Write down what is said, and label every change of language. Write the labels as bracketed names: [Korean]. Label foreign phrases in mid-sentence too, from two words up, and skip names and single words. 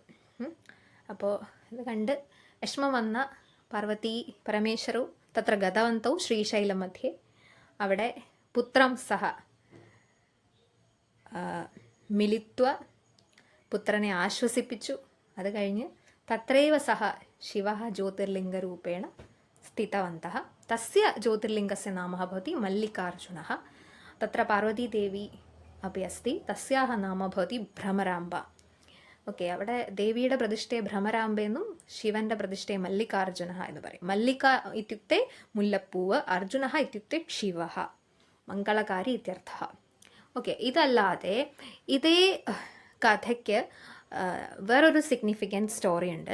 [Malayalam] അപ്പോൾ ഇത് കണ്ട് വിഷമം വന്ന [Sanskrit] പാർവതി പരമേശ്വരौ തത്ര ഗതവന്തौ ശ്രീശൈലം മധ്യേ. [Malayalam] അവിടെ [Sanskrit] പുത്രം സഹ മിലിത്വ [Malayalam] പുത്രനെ ആശ്വസിപ്പിച്ചു. അത് കഴിഞ്ഞ് [Sanskrit] തത്രൈവ സഹ ശിവः ജ്യോതിർലിംഗരൂപേണ സ്ഥിതവन्तः. तस्य ज्योतिर्लिङ्गस्य नाम भवति मल्लिकार्जुनः. तत्र पार्वतीदेवी अपि अस्ति, तस्याः नाम भवति भ्रमराम्बा. [Malayalam] ഓക്കെ, അവിടെ ദേവിയുടെ പ്രതിഷ്ഠയെ ഭ്രമരാമ്പെന്നും ശിവന്റെ പ്രതിഷ്ഠയെ മല്ലികാർജുന എന്ന് പറയും. [Sanskrit] മല്ലിക ഇത്യുക്തെ മുല്ലപ്പൂവ്, അർജുന ഇത്യുക്തെ ശിവ, മംഗളകാരി ഇത്യർത്ഥ. [Malayalam] ഓക്കെ, ഇതല്ലാതെ ഇതേ കഥയ്ക്ക് വേറൊരു [English] significant story [Malayalam] ഉണ്ട്.